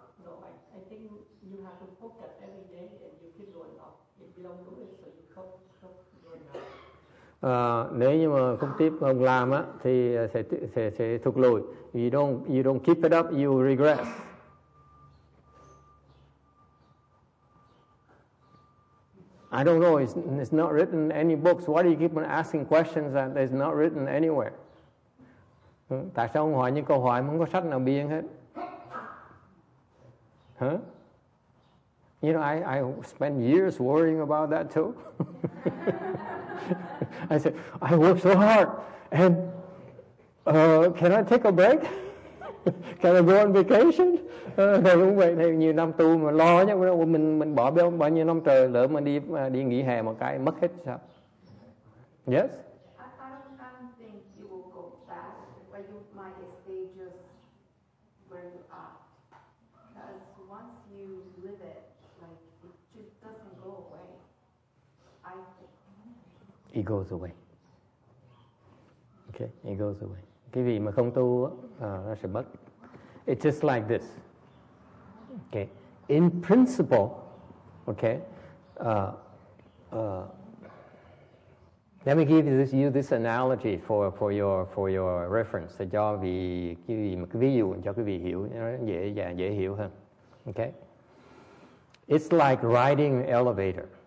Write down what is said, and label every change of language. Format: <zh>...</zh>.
<en>No, I think you have to focus every day and you keep going up. If you don't do it, so you keep going up.</en> <vi>Nếu như mà không tiếp không làm á thì sẽ thụt lùi.</vi> <en>You don't keep it up, you regress. I don't know. It's not written in any books. Why do you keep on asking questions that is not written anywhere?</en> <vi>Tại sao ông hỏi những câu hỏi mà không có sách nào biên hết? Huh?</vi> <en>You know, I spent years worrying about that too. I said, I work so hard, and can I take a break? Can I go on vacation?</en> <vi>Thầy cũng vậy, thầy nhiều năm tu mà lo nhá, mình bỏ bao nhiêu năm trời, lỡ mà đi nghỉ hè một cái mất hết sao?</vi> <en>Yes? I don't think you will go fast, but you might stay just where you are. Because once you live it, like it just doesn't go away. I think. It goes away. Okay, it goes away.</en> <vi>Cái gì mà không tu nó sẽ mất.</vi> <en>It's just like this. Okay, in principle, okay. Let me give you this analogy for your reference,</en> <vi>để cho cái ví dụ cho quý vị hiểu, nó dễ hiểu hơn.</vi> <en>Okay. It's like riding an elevator.</en>